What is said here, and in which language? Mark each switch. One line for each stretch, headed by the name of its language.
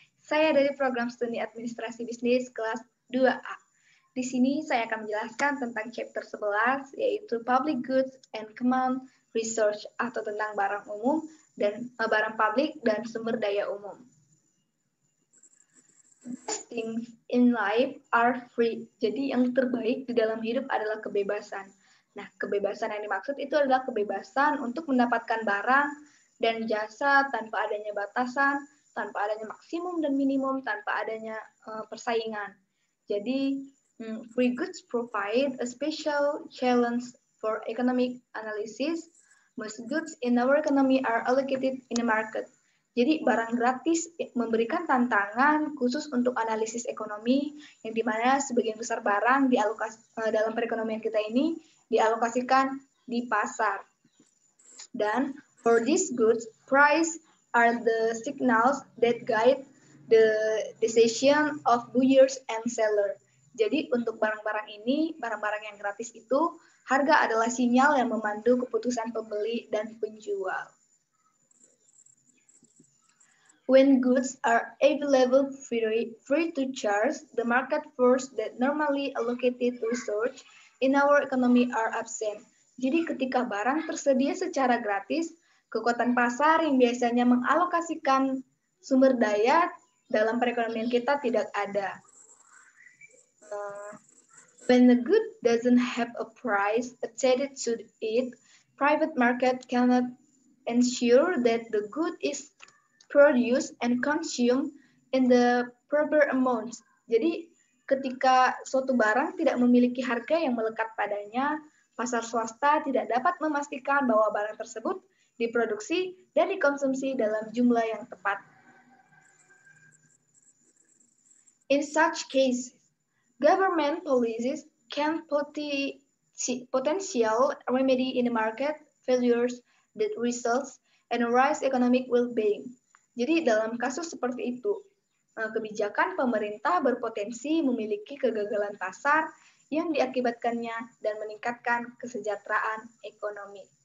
Indonesian: Saya dari program studi administrasi bisnis kelas 2A. Di sini saya akan menjelaskan tentang chapter 11 yaitu
English: Public Goods and Common Research
Indonesian: atau tentang barang umum dan barang publik dan sumber daya umum.
English: Best things in life are free.
Indonesian: Jadi yang terbaik di dalam hidup adalah kebebasan. Nah, kebebasan yang dimaksud itu adalah kebebasan untuk mendapatkan barang dan jasa tanpa adanya batasan, tanpa adanya maksimum dan minimum, tanpa adanya persaingan.
English: Jadi, free goods provide a special challenge for economic analysis. Most goods in our economy are allocated in a market.
Indonesian: Jadi barang gratis memberikan tantangan khusus untuk analisis ekonomi yang dimana sebagian besar barang dalam perekonomian kita ini dialokasikan di pasar.
English: Dan for these goods, price are the signals that guide the decision of buyers and seller.
Indonesian: Jadi untuk barang-barang ini, barang-barang yang gratis itu, harga adalah sinyal yang memandu keputusan pembeli dan penjual.
English: When goods are available free to charge, the market force that normally allocated research in our economy are absent.
Indonesian: Jadi ketika barang tersedia secara gratis, kekuatan pasar yang biasanya mengalokasikan sumber daya dalam perekonomian kita tidak ada.
English: When the good doesn't have a price attached to it, private market cannot ensure that the good is produce and consume in the proper amounts.
Indonesian: Jadi ketika suatu barang tidak memiliki harga yang melekat padanya, pasar swasta tidak dapat memastikan bahwa barang tersebut diproduksi dan dikonsumsi dalam jumlah yang tepat.
English: In such cases, government policies can potential remedy in the market failures that results in a rise economic well-being.
Indonesian: Jadi dalam kasus seperti itu, kebijakan pemerintah berpotensi memiliki kegagalan pasar yang diakibatkannya dan meningkatkan kesejahteraan ekonomi.